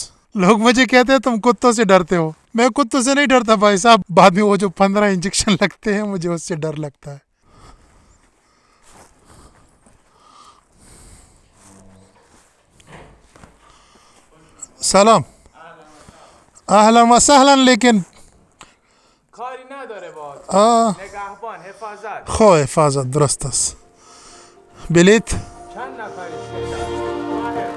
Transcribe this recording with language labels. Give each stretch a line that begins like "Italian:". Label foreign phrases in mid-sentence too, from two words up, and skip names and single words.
Hindi: लोग मुझे कहते हैं तुम कुत्तों से डरते हो, मैं कुत्तों से नहीं डरता भाई साहब, बाद में वो जो 15 इंजेक्शन लगते हैं मुझे उससे डर लगता है। सलाम,
Arabic: أهلا وسهلا,
Hindi: लेकिन
Persian: کاری نداره باهات آه نگهبان حفاظت خو حفاظت درست است. بلیت چند نفری شدن